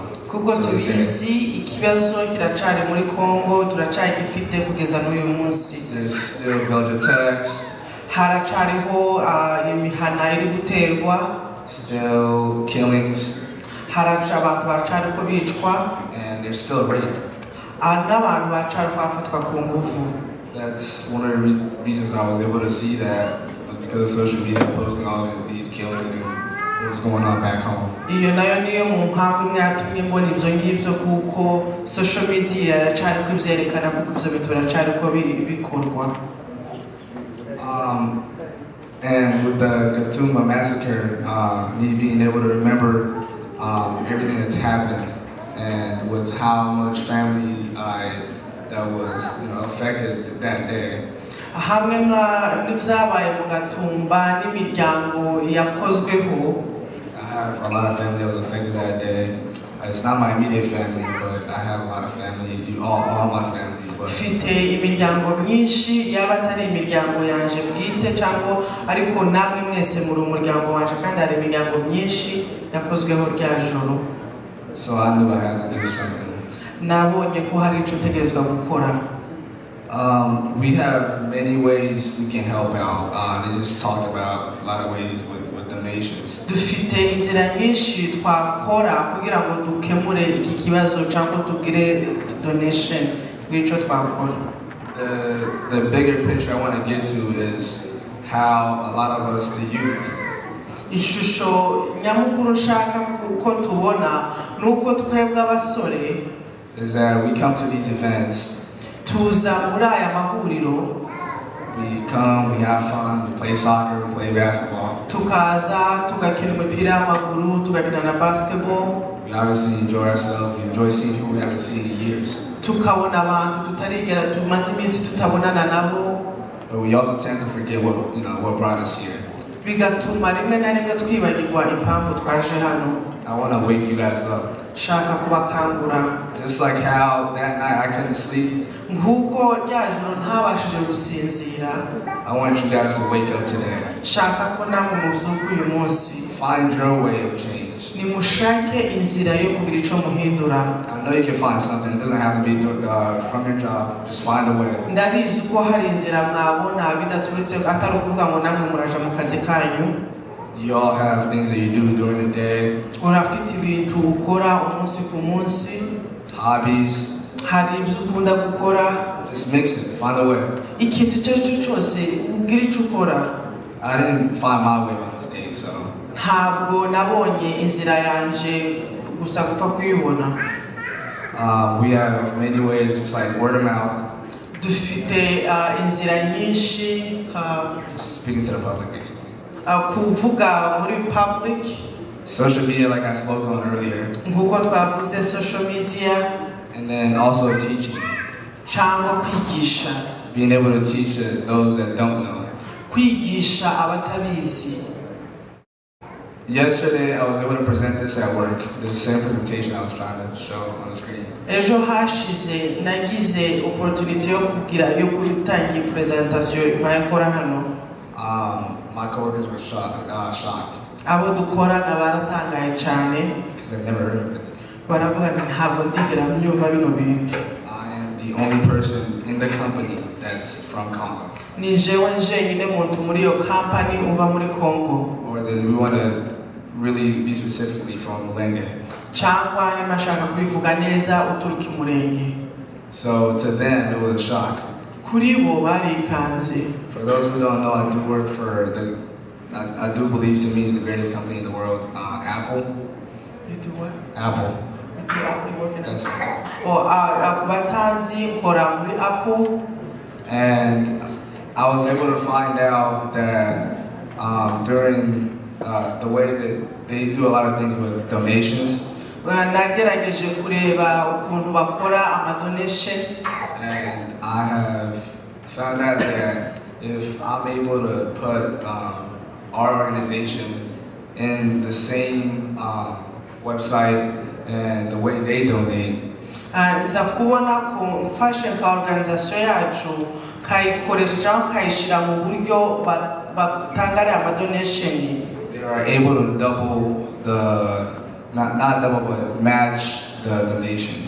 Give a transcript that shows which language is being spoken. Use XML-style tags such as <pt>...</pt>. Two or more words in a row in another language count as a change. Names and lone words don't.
<rw>Kuko tubizi ikibazo kiracari muri Congo turacagifite kugeza n'uyu munsi.</rw> <en>There's still village attacks.</en> <rw>Haracariho imihana iri guterwa.</rw> <en>Still killings.</en> <rw>Haraca abantu baracariko bicwa.</rw> <en>And there's still rape.</en> <rw>N'abantu baracariko bafatwa ku nguvu.</rw> <en>That's one of the reasons I was able to see that was because of social media posting all of these killings and what's going on back home.</en> <rw>Iyo nayo niyo mu mpamvu mwatumye mbona ibyo ngibyo kuko</rw> <en>social media</en> <rw>iracariko ivyerekana kuko ibyo bintu biracariko bikorwa.</rw> <en>And with the GATUMBA massacre, me being able to remember everything that's happened, and with how much family that was affected that day.</en> <rw>Hamwe n'ibyabaye mu Gatumba n'imiryango yakozweho.</rw> <en>I have a lot of family that was affected that day. It's not my immediate family, but I have a lot of family, all my family.</en> <rw>Mfite imiryango myinshi yaba atari imiryango yanje bwite cyangwa ariko namwe mwese muri umuryango wanje kandi hari imiryango myinshi yakozweho rya joro.</rw> <en>So I knew I had to do something.</en> <rw>Nabonye ko hari icyo tegerezwa gukora.</rw> <en>We have many ways we can help out. They just talked about a lot of ways with donations.</en> <rw>Dufite inzira nyinshi twakora kugira ngo dukemure iki kibazo cyangwa tugire donation n'icyo twakora.</rw> <en>The bigger picture I want to get to is how a lot of us, the youth,</en> <rw>ishusho nyamukuru nshaka ko tubona nuko twebwe abasore</rw> <en>is that we come to these events.</en> <rw>Tuza muri aya mahuriro.</rw> <en>We come, we have fun, we play soccer, we play basketball.</en> <rw>Tukaza, tugakina umupira w'amaguru, tugakina na basketball.</rw> <en>We obviously enjoy ourselves, we enjoy seeing people we haven't seen in years.</en> <rw>Tukabona abantu tutarigera tumaze iminsi tutabonana nabo.</rw> <en>But we also tend to forget what brought us here.</en> <rw>Bigatuma rimwe na rimwe twibagirwa impamvu twaje hano.</rw> <en>I want to wake you guys up.</en> <rw>Shaka kubakangura.</rw> <en>Just like how that night I couldn't sleep.</en> <rw>Nkuko rya joro ntabashije gusinzira.</rw> <en>I want you guys to wake up today.</en> <rw>Shaka ko namwe mubyuka uyu munsi.</rw> <en>Find your way of change.</en> <rw>Nimushake inzira yo kugira icyo muhindura.</rw> <en>I know you can find something. It doesn't have to be from your job. Just find a way.</en> <rw>Ndabizi ko hari inzira mwabona bidaturutse atari ukuvuga ngo namwe muraja mu kazi kanyu.</rw> <en>You all have things that you do during the day.</en> <rw>Urafite ibintu ukora umunsi ku munsi.</rw> <en>Hobbies.</en> <rw>Hari ibyo ukunda gukora.</rw> <en>Just mix it. Find a way.</en> <rw>Ikintu icyo ari cyo cyose ubwira icyo ukora.</rw> <en>I didn't find my way by mistake, so.</en> <rw>Ntabwo nabonye inzira yanje gusa gupfa kuyibona.</rw> <en>We have many ways, just like word of mouth.</en> <rw>Dufite inzira nyinshi.</rw> <en>Just speaking to the public, basically.</en> <rw>Kuvuga muri public.</rw> <en>Social media, like I spoke on earlier.</en> <rw>Nkuko twavuze</rw> <en>social media. And then also teaching.</en> <rw>Cyangwa kwigisha.</rw> <en>Being able to teach those that don't know.</en> <rw>Kwigisha abatabizi.</rw> <en>yesterday I was able to present this at work, the same presentation I was trying to show on the screen.</en> <rw>ejo hashize nagize opportunity yo gutanga presentation bayikora hano.</rw> <en>My coworkers were shocked.</en> <rw>Abo dukorana baratangaye cyane</rw> <en>because I've never heard of it.</en> <rw>baravuga ati ntabwo ndigera mbyumva bino bintu.</rw> <en>I am the only person in the company that's from Congo.</en> <rw>Ni jewe njyenyine muntu muri iyo company uva muri Congo.</rw> <en>Or that we want to really be specifically from Mulenge.</en> <rw>Cyangwa ni mashaka kubivuga neza uturuka i Murenge.</rw> <en>So to them it was a shock.</en> <rw>Kuri bo barikanze.</rw> <en>For those who don't know, I do work for I do believe to me is the greatest company in the world, Apple. You do what? Apple. You work in That's right.</en> <rw>batazi nkora muri Apple.</rw> <en>And I was able to find out that during the way that they do a lot of things with donations.</en> <rw>Nagerageje kureba ukuntu bakora amadonation.</rw> <en>And I have found out that if I'm able to put our organization in the same website and the way they donate,</en> <rw>nza kubona ko mfashe nka organization yacu kayikoresha cyangwa kayishyira mu buryo batangariye amadonation,</rw> <en>they are able to double the, not double, but match the donation.</en>